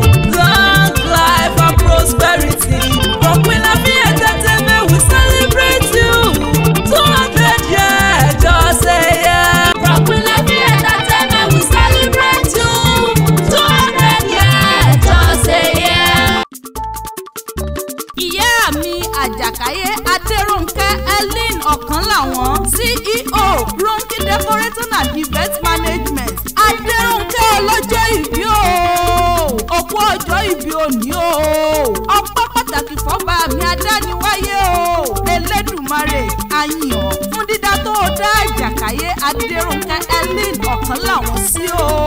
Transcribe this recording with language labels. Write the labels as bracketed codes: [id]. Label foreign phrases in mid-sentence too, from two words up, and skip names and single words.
[en] Long life and prosperity. From Queen Nabi Entertainment, we celebrate you. Two hundred years, just say yeah. From Queen Nabi Entertainment, we celebrate you. Two hundred years, just say yeah. [yo] Ìyá mi Àjàkáyé Adérónkẹ́ Helen Ọ̀kánláwọ̀n, C E O, Ronke Decorating and Event Management. Adérónkẹ́ ọlọ́jọ́ ìbí o. Òkú ọjọ́ ìbí òní o. Ọpẹ́ pàtàkì fọ́ba mi adániwáyé o. Elédùmarè, a yìn ọ́ fún dídá tó o dá Àjàkáyé Adérónkẹ́ Helen Ọ̀kánláwọ̀n sí o.